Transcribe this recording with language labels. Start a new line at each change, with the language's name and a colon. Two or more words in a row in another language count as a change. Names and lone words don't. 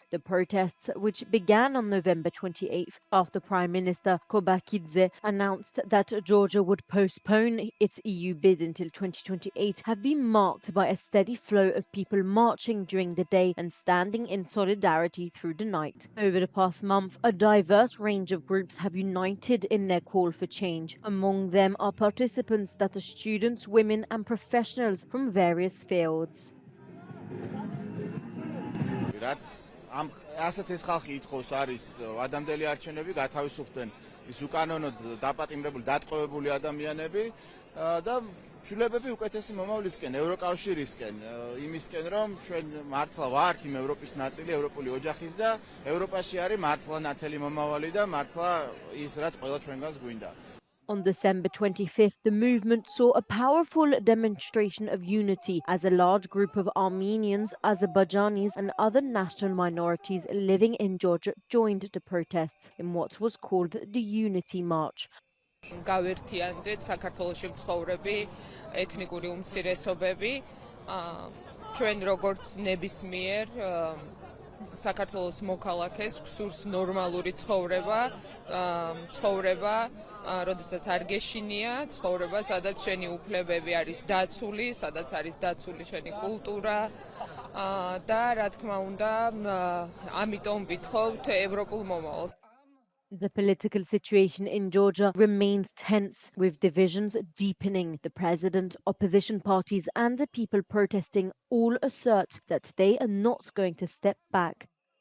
English: The protests, which began on November 28th after Prime Minister Kobakidze announced that Georgia would postpone its EU bid until 2028, have been marked by a steady flow of people marching during the day and standing in solidarity through the night. Over the past month, a diverse range of groups have united in their call for change. Among them are participants that are students, women, and professionals from various fields.
Georgian: ამ ასეთ ეს ხალხი ითხოვს არის ადამიანელი არჩევნები გათავისუფლდნენ ის უკანონოდ დაპატიმრებული დატყვევებული ადამიანები და ცვლილებები უკეთესი მომავლისკენ ევროკავშირისკენ იმისკენ რომ ჩვენ მართლა ვართ იმ ევროპის ნაწილი ევროპული ოჯახის და ევროპაში არის მართლა ნათელი მომავალი და მართლა ის რაც ყველა ჩვენგანს გვინდა.
English: On December 25th, the movement saw a powerful demonstration of unity as a large group of Armenians, Azerbaijanis, and other national minorities living in Georgia joined the protests in what was called the Unity March.
Georgian: გავერთიანდეთ საქართველოში მცხოვრები ეთნიკური უმცირესობები ჩვენ როგორც ნებისმიერ საქართველოს მოქალაქეს გვსურს ნორმალური ცხოვრება, როდესაც არ გეშინია, ცხოვრება, სადაც შენი უფლებები არის დაცული, სადაც არის დაცული შენი კულტურა და რა თქმა უნდა, ამიტომ ვითხოვთ ევროპულ მომავალს.
English: The political situation in Georgia remains tense, with divisions deepening. The president, opposition parties, and the people protesting all assert that they are not going to step back.